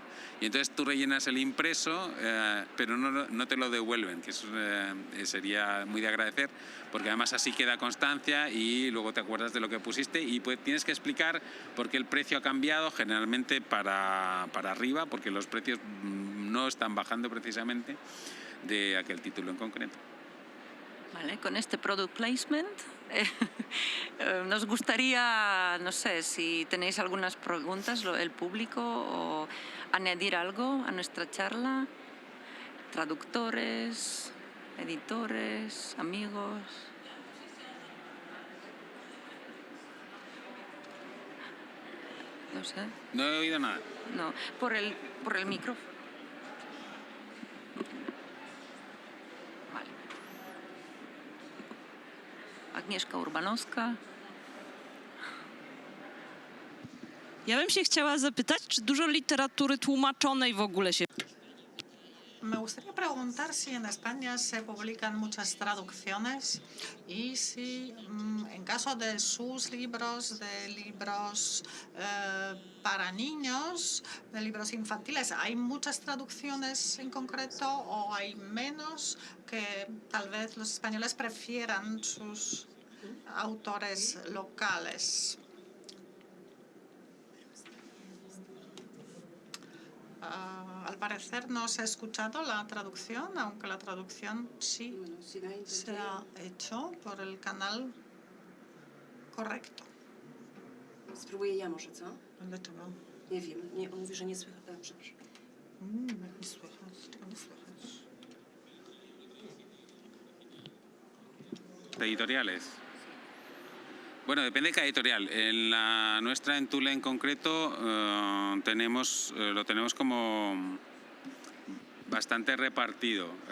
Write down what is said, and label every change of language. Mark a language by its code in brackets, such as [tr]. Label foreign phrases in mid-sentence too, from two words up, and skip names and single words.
[es] Y entonces tú rellenas el impreso, pero no te lo devuelven, que eso sería muy de agradecer, porque además así queda constancia y luego te acuerdas de lo que pusiste y tienes que explicar por qué el precio ha cambiado, generalmente para arriba, porque los precios no están bajando precisamente de aquel título en concreto. Vale, con este [en] product placement [es] nos gustaría, no sé, si tenéis algunas preguntas, el público, o añadir algo a nuestra charla. Traductores, editores, amigos. No sé. No he oído nada. No, por el micrófono. Vale. Agnieszka Urbanowska. [pl] Ja bym się chciała zapytać, czy dużo literatury tłumaczonej w ogóle się... [es] Me gustaría preguntar si en España se publican muchas traducciones y si en caso de sus libros, de libros para niños, de libros infantiles, ¿hay muchas traducciones en concreto o hay menos, que tal vez los españoles prefieran sus autores locales? Al parecer no se ha escuchado la traducción, aunque la traducción sí se ha hecho por el canal correcto. [pl] Spróbuję ja może, co? Dlaczego? Nie wiem, nie, on mówi, że nie słychać. Przepraszam. Jak nie słychać? Czego nie słychać? [es] Editoriales. Bueno, depende de cada editorial. En la nuestra, en Tule en concreto, lo tenemos como bastante repartido.